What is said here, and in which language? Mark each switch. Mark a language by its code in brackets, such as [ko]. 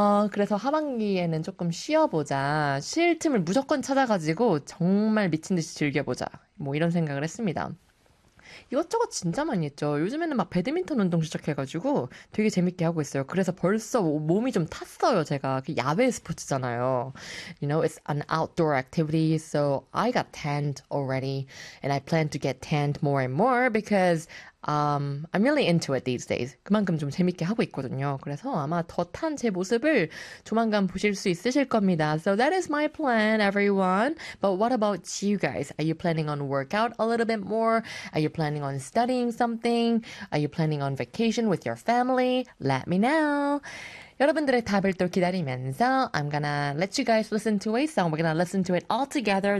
[ko] 그래서 하반기에는 조금 쉬어보자. 쉴 틈을 무조건 찾아가지고 정말 미친 듯이 즐겨보자. 뭐 이런 생각을 했습니다. 이것저것 진짜 많이 했죠. 요즘에는 막 배드민턴 운동 시작해가지고 되게 재밌게 하고 있어요. 그래서 벌써 몸이 좀 탔어요. 제가 그 야외 스포츠잖아요. [en] You know, it's an outdoor activity, so I got tanned already, and I plan to get tanned more and more because I'm really into it these days. [ko] 그만큼 좀 재밌게 하고 있거든요. 그래서 아마 더 탄 제 모습을 조만간 보실 수 있으실 겁니다. [en] So that is my plan, everyone. But what about you guys? Are you planning on work out a little bit more? Are you planning on studying something? Are you planning on vacation with your family? Let me know. [ko] 여러분들의 답을 또 기다리면서 [en] I'm gonna let you guys listen to a song. We're gonna listen to it all together.